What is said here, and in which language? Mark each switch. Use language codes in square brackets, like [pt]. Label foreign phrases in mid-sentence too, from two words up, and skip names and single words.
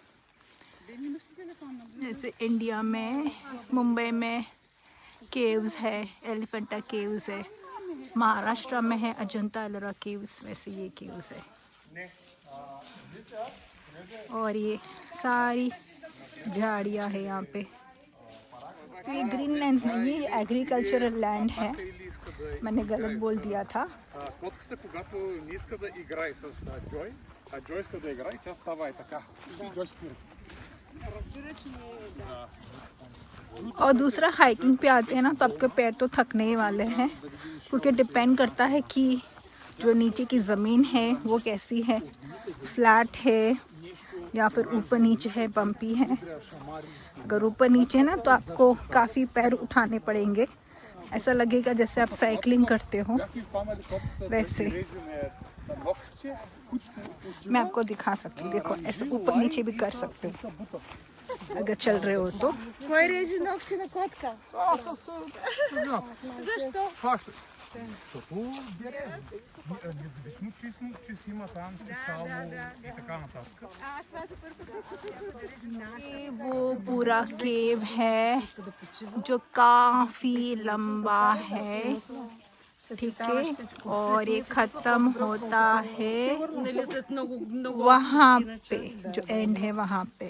[hi] जैसे इंडिया में, मुंबई में केव्स है, एलिफेंटा केव्स है, महाराष्ट्र में है अजंता एलोरा केव्स, वैसे ये केव्स है। और ये सारी झाड़ियाँ है यहाँ पे। तो ये [en] green land [hi] नहीं है, ये [en] agricultural land [hi] है। मैंने गलत बोल दिया था। [bg] Котката, когато не иска да играе с Джой, а Джой иска да играе, тя става и така. Джой спира. [hi] और दूसरा, हाइकिंग पे आते हैं ना तो आपके पैर तो थकने ही वाले हैं, क्योंकि डिपेंड करता है कि जो नीचे की ज़मीन है वो कैसी है, फ्लैट है या फिर ऊपर नीचे है, बम्पी है। अगर ऊपर नीचे है ना तो आपको काफ़ी पैर उठाने पड़ेंगे, ऐसा लगेगा जैसे आप साइकिलिंग करते हो वैसे। मैं आपको दिखा सकती हूँ, देखो ऐसे ऊपर नीचे भी कर सकते हो अगर चल रहे हो तो। [bg] Кой реже ногти на котка? Защо? Защото бере. Независимо, че си има там, че сало и така нататък. [hi] ये वो पूरा केव है जो काफी लंबा है, ठीक है, और ये खत्म होता है वहाँ पे, जो एंड है वहाँ पे।